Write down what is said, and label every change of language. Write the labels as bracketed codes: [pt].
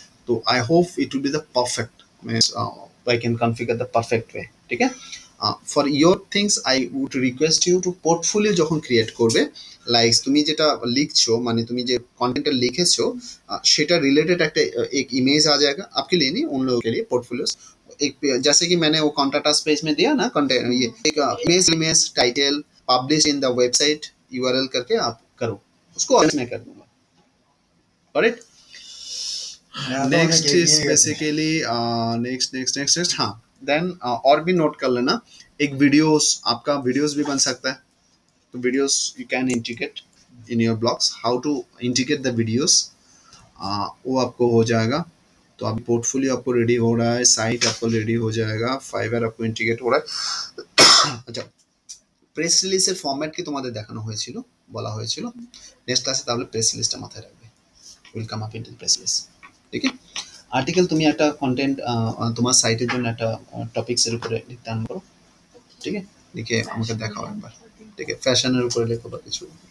[en] তো I hope it will be the perfect, means I can configure the perfect way. [bn] ঠিক আছে. For your things I would request you two portfolio যখন create করবে, like তুমি যেটা লিখছো মানে তুমি যে কন্টেंट लिखेছো সেটা रिलेटेड একটা एक इमेज आ जाएगा आपके लिए, नहीं उन लोगों के लिए. [hi] पोर्टफोलियोस एक जैसे कि मैंने वो कॉन्टैक्ट अस पेज में दिया ना, कंटेंट ये एक image title publish in the website URL करके आप करो, उसको मैं कर दूंगा. Correct. Next is basically next हाँ. देन और भी नोट कर लेना, एक वीडियोस, आपका वीडियोस भी बन सकता है. तो videos you can integrate in your blogs. How to integrate the videos वो आपको हो जाएगा. तो अभी पोर्टफोलियो आपको रेडी हो रहा है, साइट आपको रेडी हो जाएगा, फाइवर आपको इंटीग्रेट हो रहा है. [bn] আচ্ছা, প্রেস রিলিজের ফরম্যাট কি তোমাদের দেখানো হয়েছিল, বলা হয়েছিল? নেক্সট ক্লাসে তাহলে প্রেস রিলিজটা মাথায় রাখবে. Will come up into press release. ঠিক আছে. আর্টিকেল তুমি একটা কন্টেন্ট তোমার সাইটের জন্য একটা টপিকসের উপরে লিখতে আরম্ভ করো. ঠিক আছে. লিখে আমাকে দেখাও একবার. ঠিক আছে. ফ্যাশনের উপরে লেখো বা কিছু.